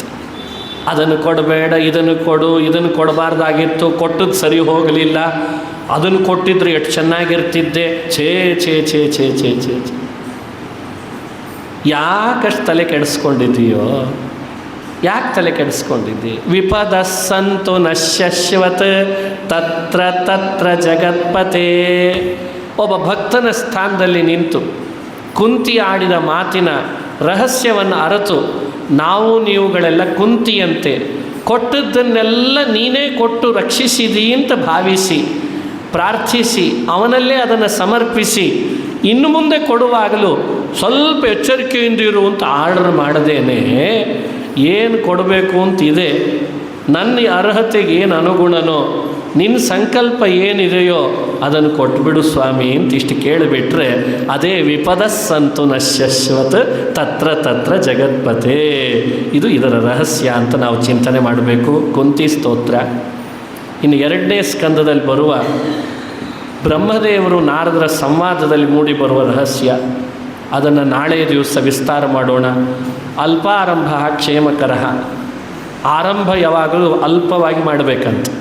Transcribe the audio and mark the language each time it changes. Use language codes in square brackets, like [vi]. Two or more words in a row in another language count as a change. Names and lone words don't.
[kn] ಅದನ್ನು ಕೊಡಬೇಡ, ಇದನ್ನು ಕೊಡು, ಇದನ್ನು ಕೊಡಬಾರ್ದಾಗಿತ್ತು, ಕೊಟ್ಟದ್ದು ಸರಿ ಹೋಗಲಿಲ್ಲ, ಅದನ್ನು ಕೊಟ್ಟಿದ್ರೆ ಎಷ್ಟು ಚೆನ್ನಾಗಿರ್ತಿದ್ದೆ. ಛೇ ಛೇ ಛೇ ಛೇ ಛೇ ಛೇ ಛೇ ಯಾಕಷ್ಟು ತಲೆ ಕೆಡಿಸ್ಕೊಂಡಿದ್ದೀಯೋ? ಯಾಕೆ ತಲೆ ಕೆಡಿಸ್ಕೊಂಡಿದ್ದಿ? [sa] ವಿಪದ ಸಂತು ನಶ್ಯಶ್ವತ್ ತತ್ರ ತತ್ರ ಜಗತ್ಪತೆ. [kn] ಒಬ್ಬ ಭಕ್ತನ ಸ್ಥಾನದಲ್ಲಿ ನಿಂತು ಕುಂತಿ ಆಡಿದ ಮಾತಿನ ರಹಸ್ಯವನ್ನು ಅರಿತು, ನಾವು ನೀವುಗಳೆಲ್ಲ ಕುಂತಿಯಂತೆ ಕೊಟ್ಟದ್ದನ್ನೆಲ್ಲ ನೀನೇ ಕೊಟ್ಟು ರಕ್ಷಿಸಿದಿ ಅಂತ ಭಾವಿಸಿ ಪ್ರಾರ್ಥಿಸಿ ಅವನಲ್ಲೇ ಅದನ್ನು ಸಮರ್ಪಿಸಿ ಇನ್ನು ಮುಂದೆ ಕೊಡುವಾಗಲೂ ಸ್ವಲ್ಪ ಎಚ್ಚರಿಕೆಯಿಂದ ಇರು ಅಂತ ಆರ್ಡರ್ ಮಾಡದೇನೆ ಏನು ಕೊಡಬೇಕು ಅಂತಿದೆ, ನನ್ನ ಅರ್ಹತೆಗೆ ಏನು ಅನುಗುಣನೋ, ನಿನ್ನ ಸಂಕಲ್ಪ ಏನಿದೆಯೋ ಅದನ್ನು ಕೊಟ್ಬಿಡು ಸ್ವಾಮಿ ಅಂತ ಇಷ್ಟು ಕೇಳಿಬಿಟ್ರೆ ಅದೇ [sa] ವಿಪದ ಸಂತು ನಶ್ಯಶ್ವತ್ ತತ್ರ ತತ್ರ ಜಗತ್ಪತೆ. [kn] ಇದು ಇದರ ರಹಸ್ಯ ಅಂತ ನಾವು ಚಿಂತನೆ ಮಾಡಬೇಕು. ಕುಂತಿ ಸ್ತೋತ್ರ. ಇನ್ನು 2ನೇ ಸ್ಕಂದದಲ್ಲಿ ಬರುವ ಬ್ರಹ್ಮದೇವರು ನಾರದರ ಸಂವಾದದಲ್ಲಿ ಮೂಡಿ ಬರುವ ರಹಸ್ಯ, ಅದನ್ನು ನಾಳೆಯ ದಿವಸ ವಿಸ್ತಾರ ಮಾಡೋಣ. [sa] ಅಲ್ಪಾರಂಭ ಕ್ಷೇಮಕರ. [kn] ಆರಂಭ ಯಾವಾಗಲೂ ಅಲ್ಪವಾಗಿ ಮಾಡಬೇಕಂತ.